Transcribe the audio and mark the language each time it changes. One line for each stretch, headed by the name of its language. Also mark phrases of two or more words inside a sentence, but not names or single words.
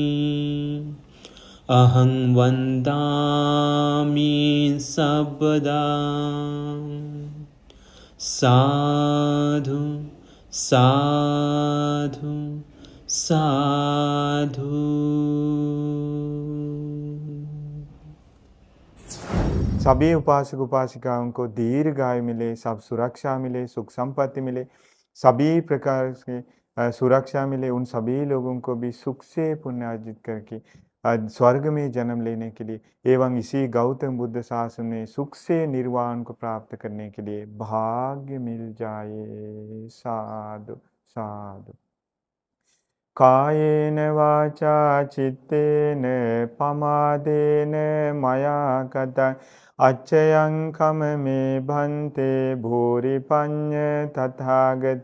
Pali: අහං වන්දාමි සබ්බදා. සාධු साधु साधु.
Hindi: सभी उपासक उपासिकाओं को दीर्घायु मिले, सब सुरक्षा मिले, सुख संपत्ति मिले, सभी प्रकार की सुरक्षा मिले। उन सभी लोगों को भी सुख से पुण्य अर्जित करके स्वर्ग में जन्म लेने के लिए एवं इसी गौतम बुद्ध शासन में सुख से निर्वाण को प्राप्त करने के लिए भाग्य मिल जाए।
Pali: साधु साधु. कायेन वाचा चित्तेन पमादेन मया कतं अच्छयं कममे भन्ते भूरि पञ्च तथागत.